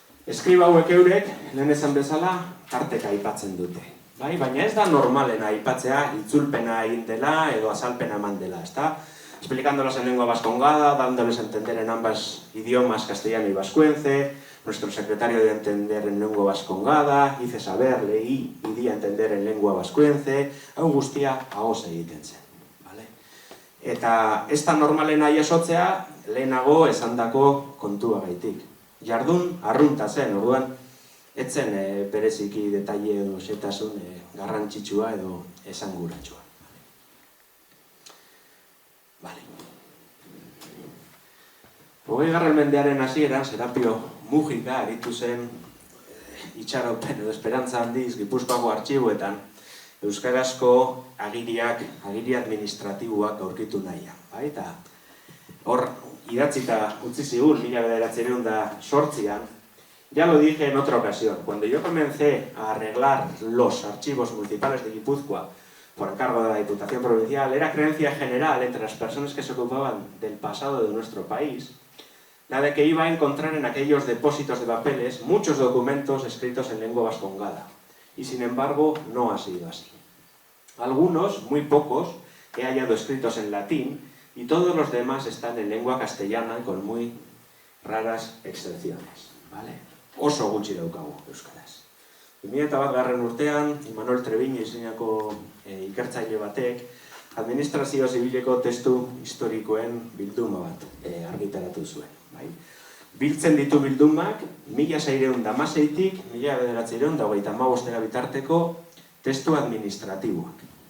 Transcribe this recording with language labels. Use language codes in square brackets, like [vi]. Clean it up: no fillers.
[eu] Eskriba hauek eurek, lehen esan bezala, tarteka aipatzen dute. Baina ez da normalena aipatzea itzulpena egin dela edo azalpena eman dela, ezta? [es] Explicándolas en lengua vascongada, dándoles a entender en ambas idiomas, castellano y vascuence. Nuestro secretario de entender en lengua vascongada, hice saber, leí y di a entender en lengua vascuence. [eu] Hau guztia ahoz egiten zen. Eta ez da normalena jasotzea lehenago esandako kontuagaitik. Jardun arrunta zen, orduan, etzen bereziki detaile edo xetasun garrantzitsua edo esanguratsua. 20. mendearen hasieran, Serapio Mujika aritu zen itxaropen edo esperantza handiz Gipuzkoako artxiboetan euskarazko agiri administratiboak aurkitu nahian. Eta hor, idatzita utzi zigun, 1908an, [es] ya lo dije en otra ocasión, cuando yo comencé a arreglar los archivos municipales de Guipúzcoa por encargo de la Diputación Provincial, era creencia general entre las personas que se ocupaban del pasado de nuestro país, la de que iba a encontrar en aquellos depósitos de papeles muchos documentos escritos en lengua vascongada, y sin embargo no ha sido así. Algunos, muy pocos, he hallado escritos en latín, y todos los demás están en lengua castellana con muy raras excepciones. [eu] Oso gutxi daukagu euskaraz. 2001 urtean, Imanol Treviño izeinako ikertzaile batek, administrazio zibileko testu historikoen bilduma bat argitaratu zuen. Biltzen ditu bildumak, 1616-tik 1935 bitarteko testu administratiboak.